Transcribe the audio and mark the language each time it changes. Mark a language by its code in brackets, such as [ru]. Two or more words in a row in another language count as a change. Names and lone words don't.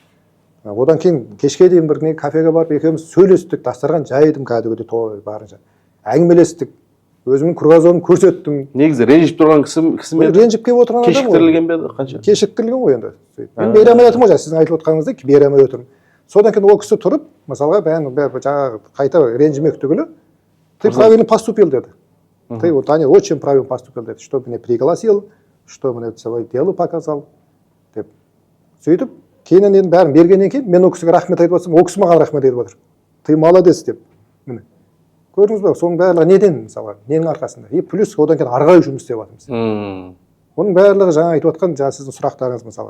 [kk] Одан кейін кешке дейін бір кафеге барып екеуміз сөйлестік, дастархан жайдым кәдімгідей той барынша. Әңгімелестік, өзімнің кругазонын көрсеттім. Негізі ренжіп тұрған кісі ме? Ренжіп келіп отырған адам ғой. Кешіктірілген бе қанша? Кешіктірілген ғой енді. Мен бере алмай отырмын ғой, сіздің айтып отырғаныңыздай бере алмай отырмын. Содан кейін ол кісі тұрып, мысалға жаңағы қайта ренжімек түгілі, [ru] ты правильно поступил деді. Ты вот Даня очень правильно поступил деді, что меня пригласил, что мне свое дело показал деп. [kk] Сөйтіп, кейіннен енді бәрін бергеннен кейін мен ол кісіге рахмет айтып отырсам, ол кісі маған рахмет айтып отыр. [ru] Ты молодец [kk] деп. Міне. Көрдіңіз бе, соның барлығы неден мысалға, ненің арқасында? [ru] И плюс [kk] одан кейін ары қарай жұмыс істеп жатырмыз. Оның барлығы жаңа айтып отқан жаңа сіздің сұрақтарыңыз мысалға.